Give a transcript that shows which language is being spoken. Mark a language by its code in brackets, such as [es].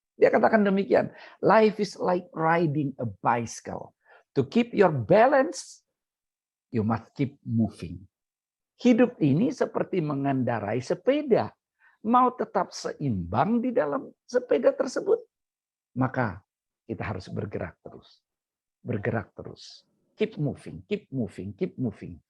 [id] Dia katakan demikian, [en] life is like riding a bicycle. To keep your balance, you must keep moving. [id] Hidup ini seperti mengendarai sepeda. Mau tetap seimbang di dalam sepeda tersebut, maka kita harus bergerak terus. Bergerak terus. [en] Keep moving, keep moving, keep moving.